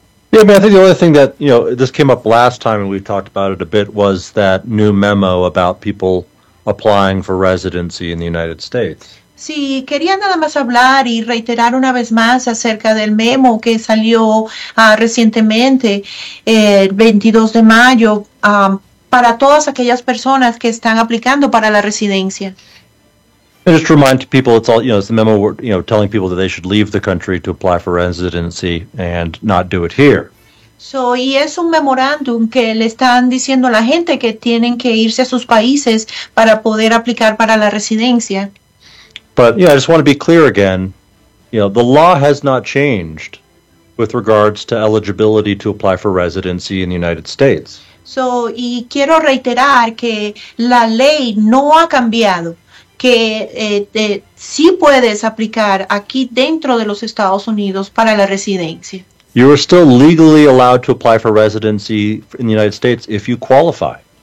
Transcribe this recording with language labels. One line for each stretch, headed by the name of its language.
English: Yeah, I mean, I think the only thing that, you know, this came up last time and we talked about it a bit was that new memo about people applying for residency in the United States.
Spanish: Sí, quería nada más hablar y reiterar una vez más acerca del memo que salió recientemente, el 22 de mayo, para todas aquellas personas que están aplicando para la residencia.
English: And just to remind people, it's all, you know, it's the memo, you know, telling people that they should leave the country to apply for residency and not do it here.
Spanish: So, y es un memorándum que le están diciendo a la gente que tienen que irse a sus países para poder aplicar para la residencia.
English: But, yeah, I just want to be clear again, you know, the law has not changed with regards to eligibility to apply for residency in the United States.
Spanish: So, y quiero reiterar que la ley no ha cambiado, que sí puedes aplicar aquí dentro de los Estados Unidos para la residencia.
English: You are still legally allowed to apply for residency in the United States if you qualify.